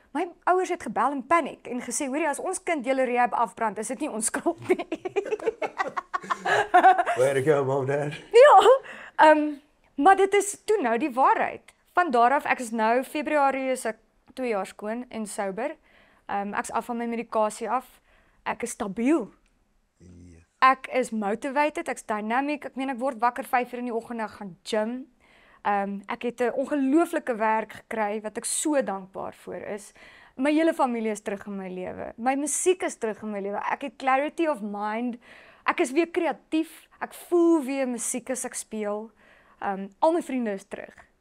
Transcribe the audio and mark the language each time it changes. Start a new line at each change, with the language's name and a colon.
Afrikaans: My ouers het gebel in paniek en gesê, hoorie, as ons kind julle rehab afbrand, is dit nie ons skuld nie.
English: Way to go, mom, dad.
Afrikaans: Ja, maar dit is toe nou die waarheid. Van daar af, ek is nou, Februarie is ek 2 jaar skoon en sober. Ek is af van my medikasie af. Ek is stabiel.
English: Yes.
Afrikaans: Ek is motivated, ek's dynamic. Ek meen ek word wakker 5 uur in die oggend en ek gaan gym. Ek het 'n ongelooflike werk gekry wat ek so dankbaar voor is. My hele familie is terug in my lewe. My musiek is terug in my lewe. Ek het clarity of mind. Ek is weer kreatief. Ek voel weer musiek as ek speel. Al my vriende is terug.